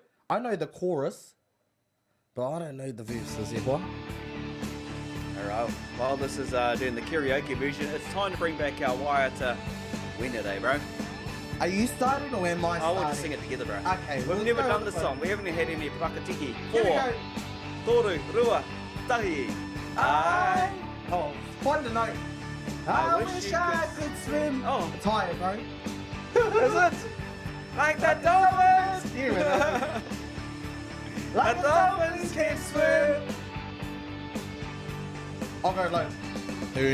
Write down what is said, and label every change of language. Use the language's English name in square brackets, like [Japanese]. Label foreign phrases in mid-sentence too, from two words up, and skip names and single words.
[English] I know the chorus, but I don't know the verses, everyone. Alright, while this is doing the karaoke version, it's time to bring back our Waiata winner day, bro. Are you starting or am I I starting? want to sing it together, bro. Okay, We've let's never go done with this it. song. We haven't had any Prakatiki. Here we Four, go. [Māori] toru, rua, tahi. I. [English] Oh, find the note. I I wish wish you I could- could swim. Oh. I'm tired, bro. Is it? Like the dolphins! Here it is. The dolphins can swim! I'll go low. Do